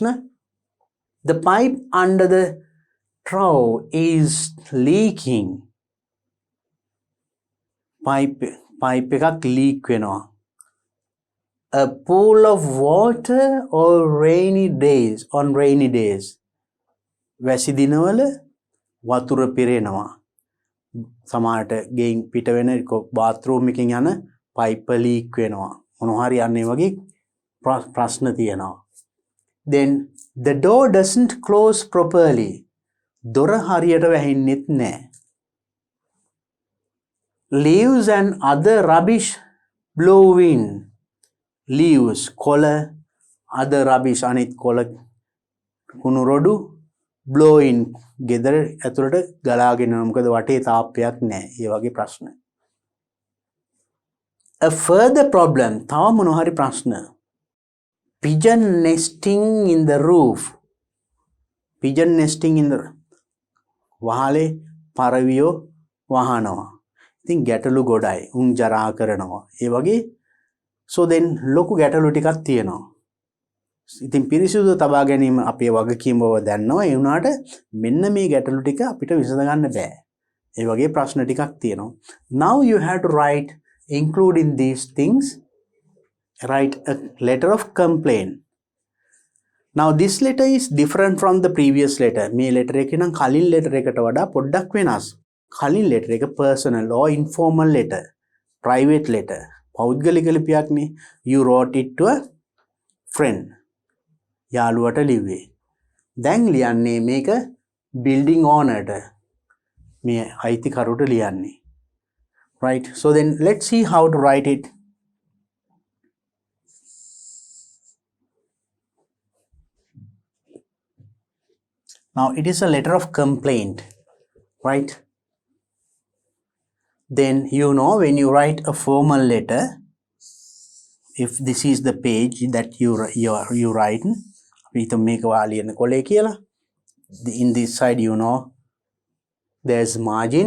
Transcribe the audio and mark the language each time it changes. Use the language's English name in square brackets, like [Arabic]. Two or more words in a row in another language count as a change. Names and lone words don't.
[English] The pipe under the trough is leaking. [Sinhala] Pipe එකක් leak වෙනවා. [English] A pool of water on rainy days. [Sinhala] වැසි දිනවල වතුර පිරෙනවා. සමහරට ගෙයින් පිට වෙන bathroom එකකින් යන [English] pipe leak [Sinhala] වෙනවා. මොනවා හරි යන්නේ වගේ ප්‍රශ්න තියෙනවා. [English] Then the door doesn't close properly. [Sinhala] දොර හරියට වැහින්නෙත් නැහැ. [English] Leaves and other rubbish blow in. Leaves, කොළ, other rubbish, [Sinhala] අනිත් කොළ කුණු රොඩු [English] blow in. [Sinhala] ගෙදර ඇතුළට ගලාගෙන යනවා. මොකද වටේ තාප්පයක් නැහැ. ඒ වගේ ප්‍රශ්න. [English] A further problem. [Sinhala] තව මොනවා හරි ප්‍රශ්න. [English] Pigeon nesting in the roof. Pigeon nesting in the [Sinhala] වහලේ පරවියෝ වහනවා. ඉතින් ගැටලු ගොඩයි. උන් ජරා කරනවා. ඒ වගේ [English] so then [Sinhala] ලොකු ගැටලු ටිකක් තියෙනවා. ඉතින් පිරිසිදු තබා ගැනීම අපේ වගකීම බව දන්නවා. ඒ වුණාට මෙන්න මේ ගැටලු ටික අපිට විසඳ ගන්න බෑ. ඒ වගේ ප්‍රශ්න ටිකක් තියෙනවා. [English] Now you have to write including these things. Write a letter of complaint. Now this letter is different from the previous letter. [Sinhala] මේ letter එකේ නම් කලින් letter එකට වඩා පොඩ්ඩක් වෙනස්. කලින් letter එක [English] personal or informal letter. Private letter. [Sinhala] පෞද්ගලික ලිපියක්නේ. [English] You wrote it to a friend. [Sinhala] යාළුවට ලිව්වේ. දැන් ලියන්නේ මේක [English] building owner [Sinhala] ට. මේ අයිතිකරුට ලියන්නේ. [English] Right? So then let's see how to write it. Now it is a letter of complaint, right? Then you know when you write a formal letter, if this is the page that you write, in this side you know there's margin.